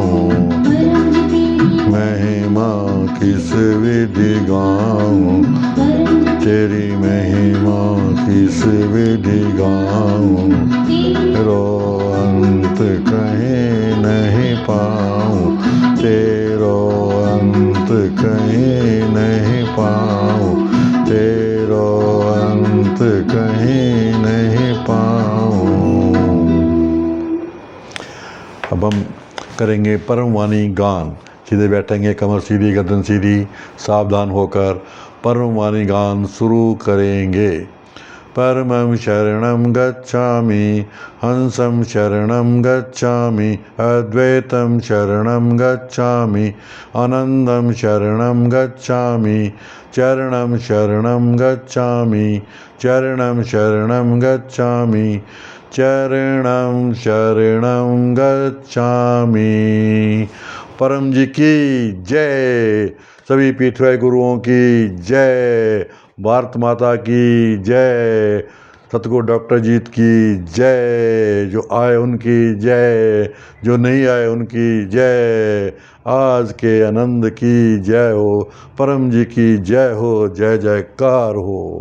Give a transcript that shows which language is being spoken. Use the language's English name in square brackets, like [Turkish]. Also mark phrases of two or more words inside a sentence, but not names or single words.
[Hindi] महिमा किस विधि गाऊं, तेरी महिमा किस विधि गाऊं, तेरो अंत कहीं नहीं पाऊं, तेरो अंत कहीं नहीं पाऊं, तेरो अंत कहीं नहीं पाऊं। अब हम करेंगे परम वाणी गान। सीधे बैठेंगे, कमर सीधी, गर्दन सीधी, सावधान होकर परम वाणी गान शुरू करेंगे। [Sanskrit] परमं शरणं गच्छामि, हंसं शरणं गच्छामि, अद्वैतं शरणं गच्छामि, आनन्दं शरणं गच्छामि, चरणं शरणं गच्छामि, चरणं शरणं गच्छामि, चरणं शरणं गच्छामि। [Hindi] परम जी की जय, सभी पीठवाई गुरुओं की जय, भारत माता की जय, सतगुरु डॉक्टर जीत की जय, जो आए उनकी जय, जो नहीं आए उनकी जय, आज के आनंद की जय हो, परम जी की जय हो, जय जयकार हो।